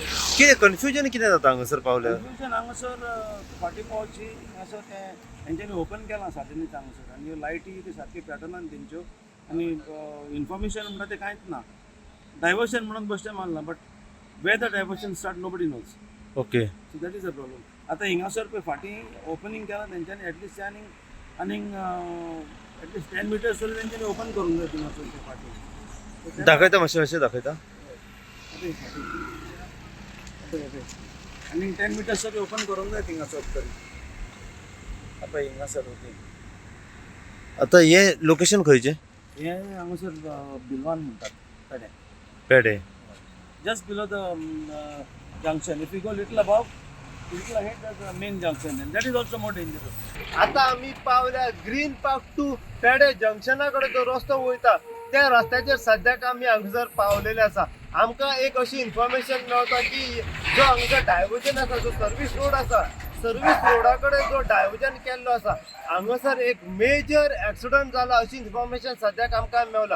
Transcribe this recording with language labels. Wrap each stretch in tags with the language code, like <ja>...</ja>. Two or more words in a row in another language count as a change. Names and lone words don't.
<kok>कितें कन्फ्युजन कितें जाता हांगासर पावल्यार? कन्फ्युजन हांगासर फाटीं पावची हांगासर तें हेंच्यांनी ओपन केलां सडनलीच हांगासर, आनी लायटी बी सारकी पॅटर्नान तेंच्यो, आनी इन्फॉर्मेशन म्हणटा तें कांयच ना।</kok> <en>डायवर्शन</en> <kok>म्हणून बेश्टें मारलां,</kok> <en>but where the diversion start nobody knows. ओके, so that is a problem.</en> <kok>आतां हिंगासर पळय फाटीं ओपनिंग केलां तेंच्यांनी, एटलिस्ट आनीक एटलिस्ट 10 मिटर्स जाल्यार तेंच्यांनी ओपन करूंक जाय हिंगासर ते फाटीं। दाखयता मातशें अशें दाखयता। आनी 10 मिटर्स तरी ओपन करूंक जाय हिंगासर तरी। आतां हिंगासर ओके, आतां हें लोकेशन खंयचें? हें हांगासर बिलवान म्हणटात पेडे, पेडे।</kok> <en>just below the junction. If you go little above, little ahead, there's the main junction, and that is also more dangerous.</en> <kok>आता आम्ही पावल्या ग्रीन पार्क टू पेडे जंक्शनाकडे जो रस्तो वयता त्या रस्त्याचेर सद्याक आमी हांगासर पावलेले आसा। आमकां एक अशी इन्फॉर्मेशन मेळटा की जो हांगासर डायवर्जन आसा, जो</kok> <en>service road</en> <kok>आसा, सर्वीस रोडा कडेन जो डायवर्जन केल्लो आसा, हांगासर एक</kok> <en>major accident</en> <kok>जाला अशी इन्फॉर्मेशन सद्याक आमकां मेवला।</kok>